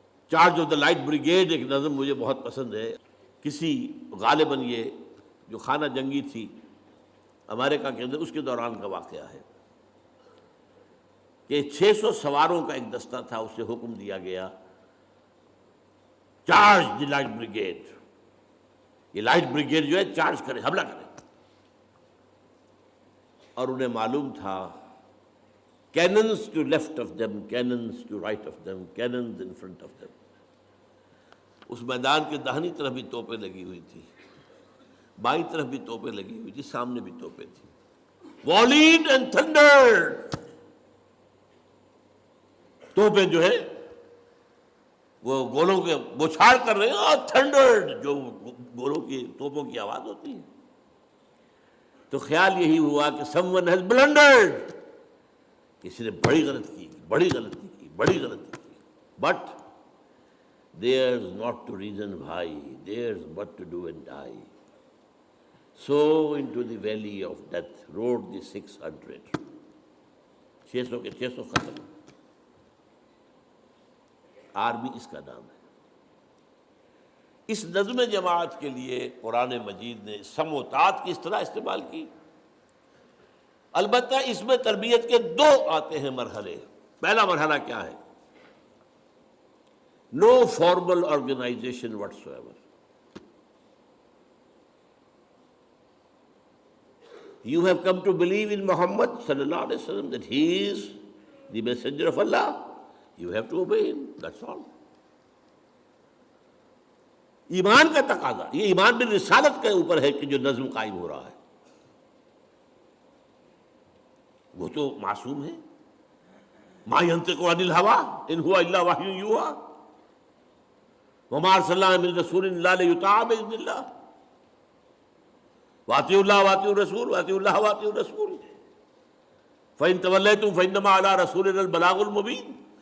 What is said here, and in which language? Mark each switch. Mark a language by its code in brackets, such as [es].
[ur] Charge of the light brigade ایک نظم مجھے بہت پسند ہے. کسی غالباً یہ جو خانہ جنگی تھی امریکہ کے اندر، اس کے دوران کا واقعہ ہے کہ 600 سواروں کا ایک دستہ تھا، اسے حکم دیا گیا چارج دی لائٹ بریگیڈ. یہ لائٹ بریگیڈ جو ہے چارج کرے، حملہ کرے. اور انہیں معلوم تھا [en] cannons to left of them, cannons to right of them, cannons in front of them. [ur] اس میدان کے داہنی طرف بھی توپیں لگی ہوئی تھی، بائیں طرف بھی توپیں لگی ہوئی تھی، سامنے بھی توپیں تھی. [en] Volleyed and thundered. [ur] توپیں جو ہے وہ گولوں کے بوچھاڑ کر رہے ہیں، اور تھنڈرڈ جو گولوں کی توپوں کی آواز ہوتی ہے. تو خیال یہی ہوا کہ [en] someone has blundered، [ur] کسی نے بڑی غلطی کی. [en] But there's not to reason why, there's but to do and die. So into the valley of death rode the 600. [ur] 600 کے 600 ختم. آرمی اس کا نام ہے. اس نظم جماعت کے لیے قرآن مجید نے سمع و طاعت کی اس طرح استعمال کی. البتہ اس میں تربیت کے 2 آتے ہیں مرحلے. پہلا مرحلہ کیا ہے؟ [en] No formal organisation whatsoever. You have come to believe in Muhammad sallallahu alaihi wasallam that he is the messenger of Allah. You have to obey him. That's all. [ur] ایمان کا تقاضا، یہ ایمان بالرسالت کے اوپر ہے کہ جو نظم قائم ہو رہا ہے. وہ تو معصوم ہے. [ar] ما ينطق عن الهوى ان هو الا وحی یوحی وما ارسلنا من رسول الا ليطاع باذن الله واطیعوا الله واطیعوا الرسول واطیعوا الله واطیعوا الرسول فان توليتم فانما على رسولنا البلاغ المبین.